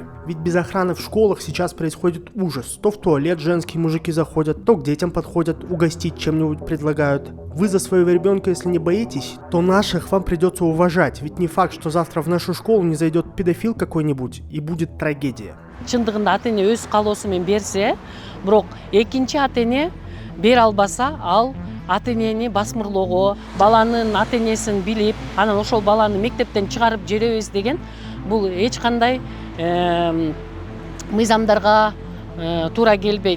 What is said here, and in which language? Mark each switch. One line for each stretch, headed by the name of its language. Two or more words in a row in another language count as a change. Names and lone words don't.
Russian: Ведь без охраны в школах сейчас происходит ужас. То в туалет женские мужики заходят, то к детям подходят, угостить чем-нибудь предлагают. Вы за своего ребенка, если не боитесь, то наших вам придется уважать. Ведь не факт, что завтра в нашу школу не зайдет педофил какой-нибудь и будет трагедия.
Kyrgyz: Чындыгында ата-эне өз каалоосу менен берсе, бирок экинчи ата-эне бере албаса, ал ата-энени басмырлоого, баланын ата-энесин билип, анан ошол баланы мектептен чыгарып жиберебиз деген бул эч кандай мыйзамдарга туура келбейт.